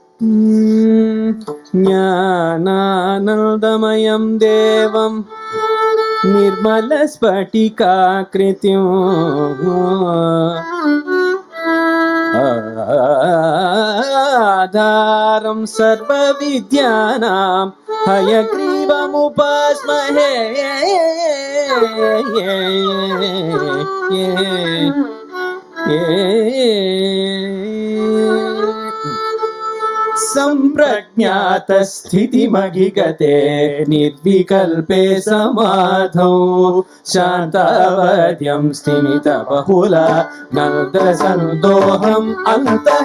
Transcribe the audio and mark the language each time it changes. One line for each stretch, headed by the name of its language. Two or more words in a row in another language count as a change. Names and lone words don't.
Sanskrit: ज्ञानानन्दमयं देवं निर्मल स्फटिकाकृतिं आधारं सर्व विद्यानां हयग्रीवमुपास्महे. सम्प्रज्ञात स्थितिमधिगते निर्विकल्पे समाधौ शान्तावद्यं स्थिमित बहुला नन्दसन्दोहम् अन्तः.